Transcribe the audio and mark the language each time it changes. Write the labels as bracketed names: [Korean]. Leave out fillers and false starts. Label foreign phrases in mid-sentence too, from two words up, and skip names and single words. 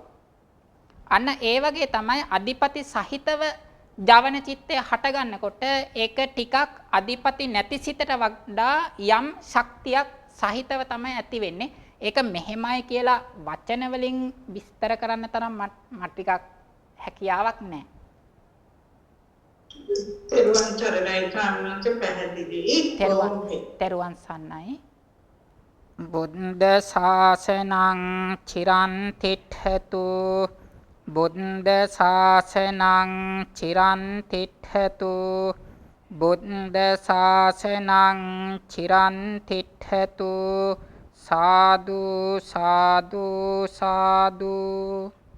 [Sinhala] අන්න ඒ වගේ තමයි අධිපති සහිතව ජවන චිත්තය හට ගන්නකොට ඒක ටිකක් අධිපති නැති සිතට වඩා යම් ශක්තියක් සහිතව තමයි ඇති වෙන්නේ. ඒක මෙහෙමයි කියලා වචන වලින් විස්තර කරන්න තරම් මට ටිකක් හැකියාවක් නැහැ. තෙරුවන් සරණයි කාමනාච පැහැදිලි. තෙරුවන් සන්නයි. [Pali] බුද්ධ ශාසනං චිරන් තිට්ඨතු බුද්ධ ශාසනං චිරන් තිට්ඨතු බුද්ධ ශාසනං චිරන් තිට්ඨතු සාදු සාදු සාදු